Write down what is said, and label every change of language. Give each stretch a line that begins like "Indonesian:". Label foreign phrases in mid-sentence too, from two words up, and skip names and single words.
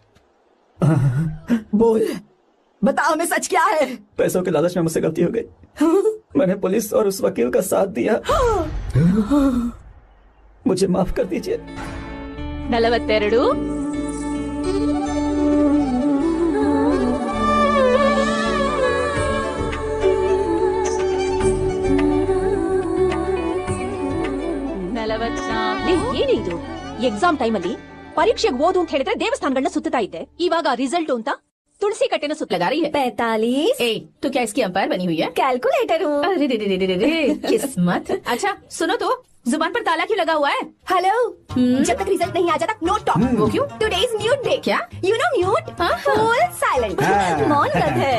Hindi: बोल, बता हमें सच क्या है। पैसों के लालच में मुझसे गलती हो गई। मैंने पुलिस और उस वकील का साथ दिया। मुझे माफ कर दीजिए। 42
Kannada: ಏನಿದು ಎಕ್ಸಾಮ್ ಟೈಮಲ್ಲಿ ಪರೀಕ್ಷೆಗೆ ಓದು ಅಂತ ಹೇಳಿದ್ರೆ ದೇವಸ್ಥಾನಗಳನ್ನ ಸುತ್ತಾ ಇದ್ದೆ, ಇವಾಗ ರಿಸಲ್ಟ್ ಅಂತ
Hindi: तुलसी कट्टे सुत लगा रही है। 45 तो क्या इसकी अंपायर बनी हुई है? कैलकुलेटर हूँ। अरे रे रे रे रे रे किस्मत। अच्छा सुनो तो, जुबान पर ताला क्यों लगा हुआ है? हेलो, जब तक रिजल्ट नहीं आ जाता
English: no talk.
Hindi: वो क्यों?
English: today is mute day.
Hindi: क्या?
English: you know mute, full silent,
Hindi: मौन व्रत है।